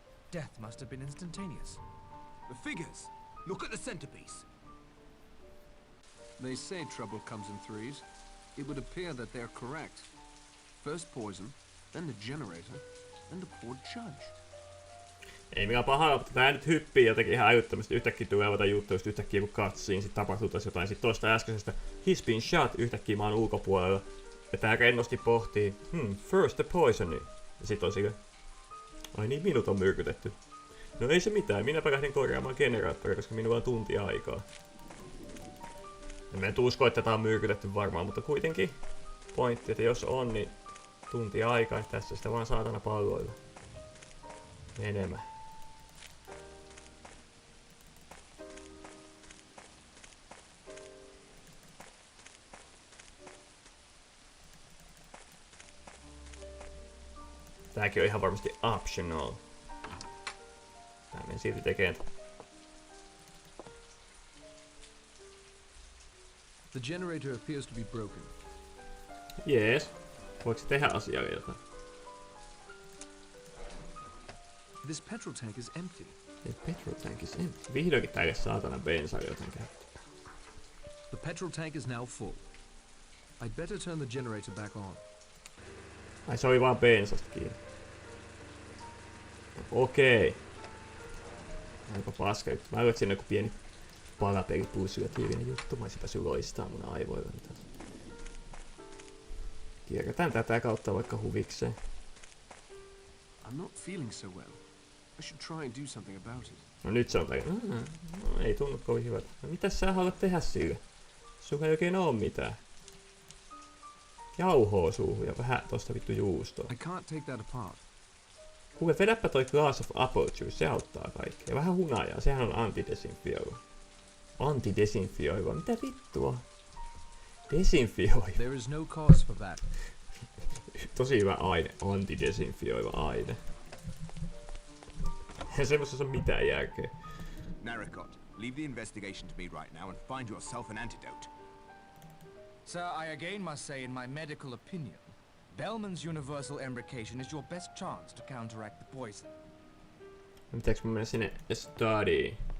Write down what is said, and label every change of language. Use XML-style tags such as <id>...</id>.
<en>Death must have been instantaneous. The figures! Look at the centerpiece. They say trouble comes in threes. It would appear that they're correct. First poison, then the generator, then the poor judge.</en> <fi>Ei mikään pahaa, mutta tää nyt hyppii jotenkin ihan älyttömästi. Yhtäkkiä tulee jotain juttuja, just yhtäkkiä kun katsiin, sit tapahtuu taas jotain. Sit toista äskeisestä,</fi> <en>he's been shot,</en> <fi>yhtäkkiä mä oon ulkopuolella. Ja tää rennosti pohtii,</fi> <en>first the poison.</en> <fi>Ja sit on sille, ai niin, minut on myrkytetty. No ei se mitään, minäpä lähden korjaamaan generaattoria, koska minulla on tunti aikaa. En mä nyt usko, että tätä on myrkytetty varmaan, mutta kuitenkin pointti, että jos on, niin tunti aikaa, että tässä sitä vaan saatana palloilla. Menemään. Tääkin on ihan varmasti optional. Mä menen silti tekemään.</fi> <en>The generator appears to be broken.</en> <fi>Jees. Voiko se tehdä asialle jotain?</fi> <en>This petrol tank is empty. The petrol tank is empty.</en> <fi>Vihdoinkin täällä saatana bensaa jotain käyttää.</fi> <en>The petrol tank is now full. I'd better turn the generator back on.</en> <fi>Ai se oli vaan bensasta kiinni. Okei. Aika paska juttu. Mä luulen, että siinä on joku pieni palapelipulsyötiivinen juttu. Mä sitä loistaa mun aivoilla. Kierretään tätä kautta vaikka huvikseen.</fi> <en>I'm not feeling so well. I should try and do something about it.</en> <fi>No nyt se on no, ei tunnu kovin hyvältä. No mitäs sä haluat tehdä sille? Sulla ei oikein oo mitään. Jauhoo suuhun ja vähän tosta vittu juustoa.</fi> <en>I can't take that apart.</en> <fi>Kuule, vedäpä toi</fi> <en>glass of apple juice,</en> <fi>se auttaa kaikkea. Ja vähän hunajaa, sehän on antidesinfioiva. Antidesinfioiva, mitä vittua? Desinfioiva.</fi> <en>There is no cause for that.</en> <fi>Tosi hyvä aine, antidesinfioiva aine. Ei semmoisessa ole mitään järkeä.</fi> <en>Narracot, leave the investigation to me right now and find yourself an antidote. Sir, I again must say in my medical opinion, Bellman's universal embrocation is your best chance to counteract the poison.</en> <fi>Pitääkö mä mennä sinne studyin?</fi>